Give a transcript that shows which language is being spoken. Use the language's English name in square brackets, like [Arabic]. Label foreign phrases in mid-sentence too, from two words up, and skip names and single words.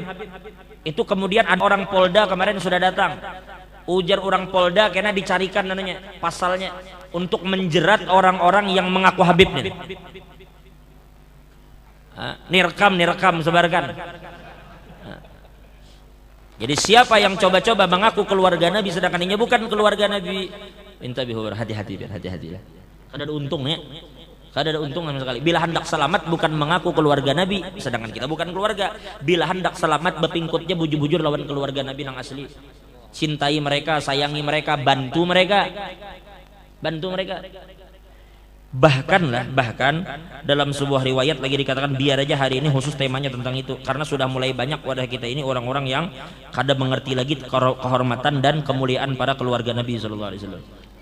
[Indonesian] Itu kemudian ada orang Polda kemarin sudah datang, ujar orang Polda karena dicarikan namanya pasalnya untuk menjerat orang-orang yang mengaku Habib nih. Nirekam sebarkan. Jadi siapa yang coba-coba mengaku keluarga Nabi sedangkan ini bukan keluarga Nabi, minta bihur, hati-hati biar hati-hati lah. [Banjar] Kada ada untungnya, kada ada untung sama sekali. Bila hendak selamat bukan mengaku keluarga Nabi, sedangkan kita bukan keluarga. Bila hendak selamat bepingkutnya bujur-bujur lawan keluarga Nabi yang asli. [Indonesian] Cintai mereka, sayangi mereka, bantu mereka, bantu mereka. Bahkan dalam sebuah riwayat lagi dikatakan, biar aja hari ini khusus temanya tentang itu, karena sudah mulai banyak wadah kita ini orang-orang yang kada mengerti lagi kehormatan dan kemuliaan para keluarga Nabi [Arabic] صلى الله عليه وسلم.